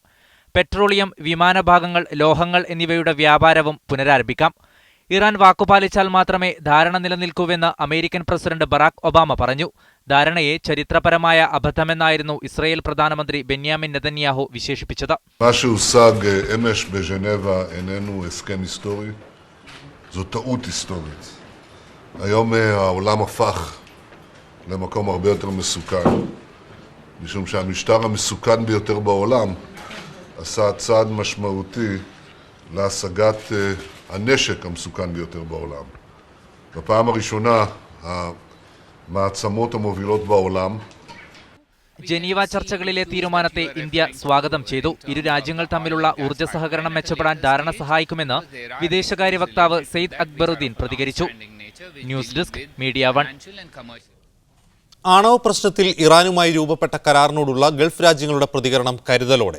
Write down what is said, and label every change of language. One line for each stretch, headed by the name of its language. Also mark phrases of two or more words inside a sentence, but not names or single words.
Malayalam: പെട്രോളിയം, വിമാനഭാഗങ്ങൾ, ലോഹങ്ങൾ എന്നിവയുടെ വ്യാപാരവും പുനരാരംഭിക്കാം. ഇറാൻ വാക്കുപാലിച്ചാൽ മാത്രമേ ധാരണ നിലനിൽക്കൂവെന്ന് അമേരിക്കൻ പ്രസിഡന്റ് ബറാക് ഒബാമ പറഞ്ഞു. ധാരണയെ ചരിത്രപരമായ അബദ്ധമെന്നായിരുന്നു ഇസ്രായേൽ പ്രധാനമന്ത്രി ബെന്യാമിൻ നെതന്യാഹു വിശേഷിപ്പിച്ചത്.
Hebrew: זאת טעות היסטורית. היום העולם הפך למקום הרבה יותר מסוכן, משום שהמשטר המסוכן ביותר בעולם עשה צעד משמעותי להשגת הנשק המסוכן ביותר בעולם. בפעם הראשונה המעצמות המובילות בעולם
Malayalam: ജനീവ ചർച്ചകളിലെ തീരുമാനത്തെ ഇന്ത്യ സ്വാഗതം ചെയ്തു. ഇരു രാജ്യങ്ങൾ തമ്മിലുള്ള ഊർജ്ജ സഹകരണം മെച്ചപ്പെടാൻ ധാരണ സഹായിക്കുമെന്ന് വിദേശകാര്യ വക്താവ് സെയ്ദ് അക്ബറുദ്ദീൻ പ്രതികരിച്ചു. ന്യൂസ് ഡെസ്ക് മീഡിയ 1. ആണവ പ്രശ്നത്തിൽ ഇറാനുമായി രൂപപ്പെട്ട കരാറിനോടുള്ള ഗൾഫ് രാജ്യങ്ങളുടെ പ്രതികരണം കരുതലോടെ.